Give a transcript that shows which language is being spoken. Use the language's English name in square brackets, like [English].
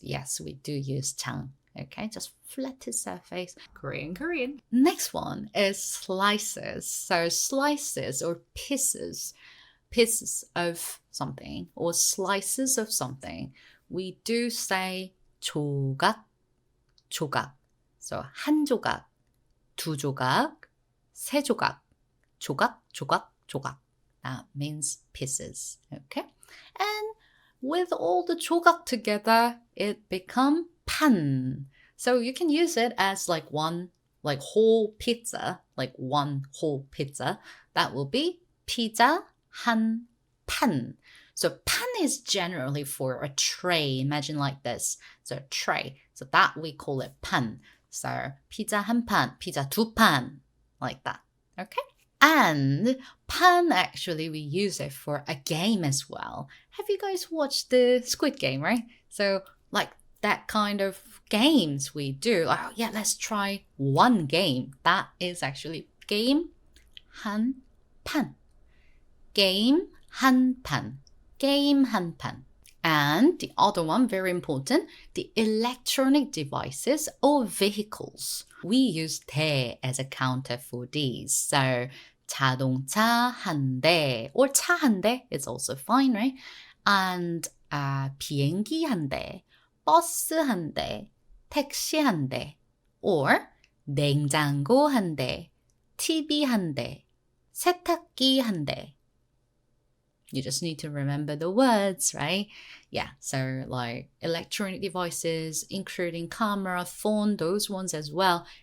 [English] Yes, we do use 장. Okay, just flatted surface. Korean. Next one is slices. So slices or pieces of something or slices of something. We do say 조각. [Korean] So 한 조각, 두 조각, 세 조각, 조각. [English] That means pieces. Okay, and with all the 조각 together, it become 판. So you can use it as like one whole pizza, like one whole pizza. That will be [Korean] 피자 한 판. [English] So 판 is generally for a tray. Imagine like this. So a tray. So that we call it 판. [Korean] So 피자 한 판, 피자 두 판, [English] like that. Okay? And 판, actually, we use it for a game as well. Have you guys watched the Squid Game, right? So like that kind of games we do. Oh yeah, let's try one game. That is actually game [Korean] 한 판. Game 한 판. Game 한 판. [English] And the other one, very important, the electronic devices or vehicles. We use 대 as a counter for these. So [Korean] 자동차 한 대 [English] or [Korean] 차 한 대 [English] is also fine, right? [Korean] And 비행기 한 대, 버스 한 대, 택시 한 대, or 냉장고 한 대, TV 한 대, 세탁기 한 대. [English] You just need to remember the words, right? Yeah, so like electronic devices, including camera, phone, those ones as well.